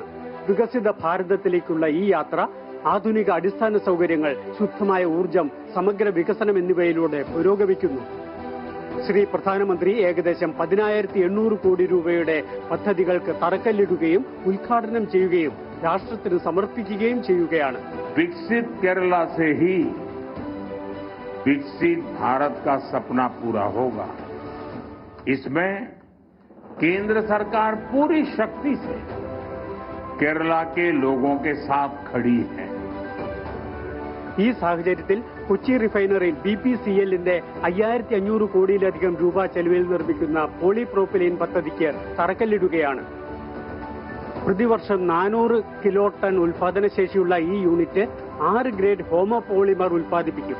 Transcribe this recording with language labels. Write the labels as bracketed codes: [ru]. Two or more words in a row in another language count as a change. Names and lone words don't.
[ml] വികസിത ഭാരതത്തിലേക്കുള്ള ഈ യാത്ര ആധുനിക അടിസ്ഥാന സൗകര്യങ്ങൾ, ശുദ്ധമായ ഊർജം, സമഗ്ര വികസനം എന്നിവയിലൂടെ പുരോഗമിക്കുന്നു. ശ്രീ പ്രധാനമന്ത്രി ഏകദേശം 10,800 കോടി രൂപയുടെ പദ്ധതികൾക്ക് തറക്കല്ലിടുകയും ഉദ്ഘാടനം ചെയ്യുകയും രാഷ്ട്രത്തിന് സമർപ്പിക്കുകയും ചെയ്യുകയാണ്. [hi] विकसित केरल से ही विकसित भारत का सपना पूरा होगा. इसमें केंद्र सरकार पूरी शक्ति से केरला के लोगों के साथ खड़ी है. [ml] ഈ സാഹചര്യത്തിൽ കൊച്ചി റിഫൈനറിയിൽ BPCLന്റെ 5,500 കോടിയിലധികം രൂപ ചെലവിൽ നിർമ്മിക്കുന്ന പോളിപ്രോപ്പിലീൻ പദ്ധതിക്ക് തറക്കല്ലിടുകയാണ്. പ്രതിവർഷം 400 കിലോ ടൺ ഉൽപാദനശേഷിയുള്ള ഈ യൂണിറ്റ് 6 ഗ്രേഡ് ഹോമോപോളിമർ ഉൽപ്പാദിപ്പിക്കും.